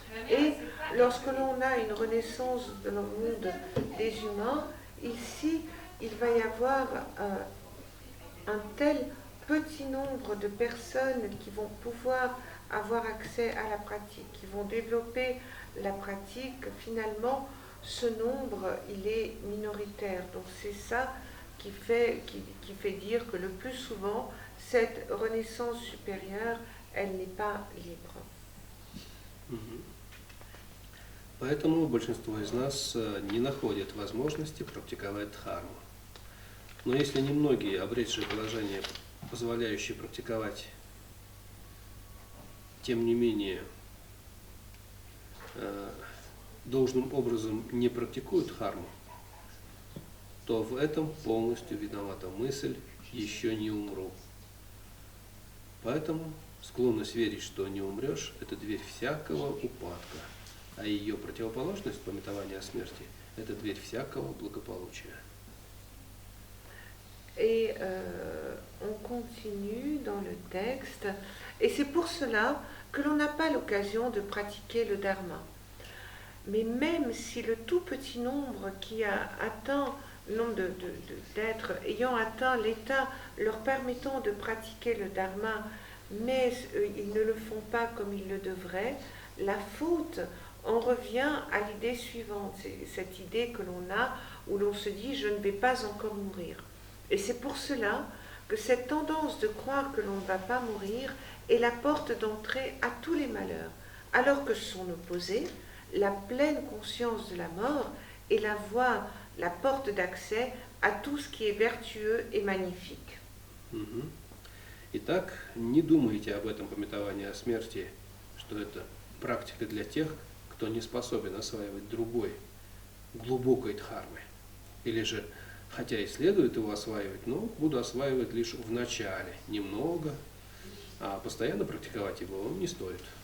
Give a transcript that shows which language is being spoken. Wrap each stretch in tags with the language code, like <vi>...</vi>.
<fr>Et lorsque l'on a une renaissance dans le monde des humains, ici, il va y avoir un tel petit nombre de personnes qui vont pouvoir avoir accès à la pratique, qui vont développer la pratique. Finalement, ce nombre, il est minoritaire. Donc c'est ça qui fait dire que le plus souvent, cette renaissance supérieure, elle n'est pas libre.</fr> <ru>Поэтому большинство из нас не находят возможности практиковать дхарму. Но если немногие, обретшие положение, позволяющие практиковать, тем не менее, должным образом не практикуют дхарму, то в этом полностью виновата мысль «еще не умру». Поэтому склонность верить, что не умрешь, это дверь всякого упадка, а ее противоположность, памятование о смерти, это дверь всякого благополучия.</ru> <fr>Et on continue dans le texte, et c'est pour cela que l'on n'a pas l'occasion de pratiquer le dharma. Mais même si le tout petit nombre qui a atteint, le nombre d'êtres ayant atteint l'état leur permettant de pratiquer le dharma, mais ils ne le font pas comme ils le devraient, la faute en revient à l'idée suivante, c'est cette idée que l'on a où l'on se dit « je ne vais pas encore mourir ». Et c'est pour cela que cette tendance de croire que l'on ne va pas mourir est la porte d'entrée à tous les malheurs, alors que son opposé, la pleine conscience de la mort, est la voie, la porte d'accès à tout ce qui est vertueux et magnifique.</fr> <ru>Итак, не думайте об этом памятовании о смерти, что это практика для тех, кто не способен осваивать другой, глубокой дхармы. Или же, хотя и следует его осваивать, но буду осваивать лишь в начале, немного, а постоянно практиковать его не стоит.</ru>